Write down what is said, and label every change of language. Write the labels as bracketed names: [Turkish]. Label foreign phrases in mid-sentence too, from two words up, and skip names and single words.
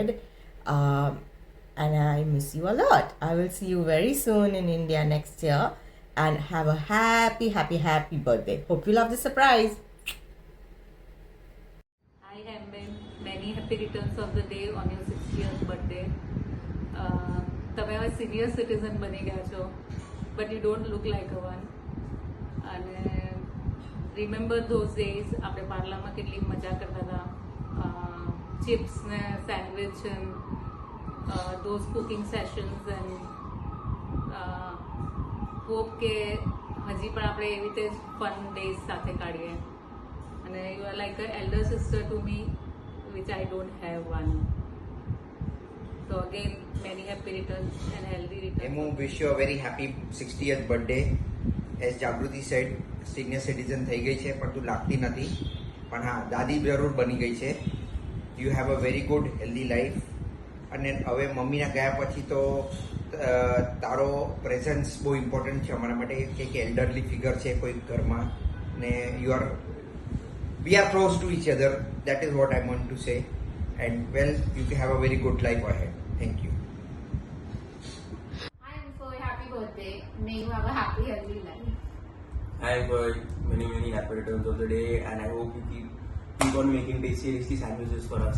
[English] And I miss you a lot. I will see you very soon in India next year. And have a happy, happy, happy birthday. Hope you love the surprise. Hi Hemben, many happy returns of the day on your 60th birthday. [Gujarati] તમે હવે [English] senior citizen [Gujarati] બની ગયા છો, [English] but you don't look like a one. [Gujarati] અને [English] remember those days [Gujarati] આપણે પાર્લામાં કેટલી મજા કરતા હતા. ચિપ્સ ને સેન્ડવિચ [English] and those cooking sessions, and hope [Gujarati] કે હજી પણ આપણે એવી રીતે [English] fun days [Gujarati] સાથે કાઢીએ. [English] and you are like a elder sister to me, which I don't have one. So again, many happy returns and healthy returns. Hemu, wish you a very happy 60th birthday. As Jagruti said, senior citizen [Gujarati] થઈ ગઈ છે પણ તું લાગતી નથી. પણ હા, દાદી જરૂર બની ગઈ છે. [English] You have a very good healthy life. [Gujarati] અને હવે મમ્મીના ગયા પછી તો તારો પ્રેઝન્સ બહુ ઇમ્પોર્ટન્ટ છે અમારા માટે, કે [English] elderly figure [Gujarati] છે કોઈ ઘરમાં ને [English] we are close to each other. That is what I want to say. And well, you can have a very good life ahead. Thank you. Hi Hemufoy, happy birthday. May you have a happy, healthy life. Hi boy, many happy returns of the day, and I hope you keep on making tasty sandwiches for us.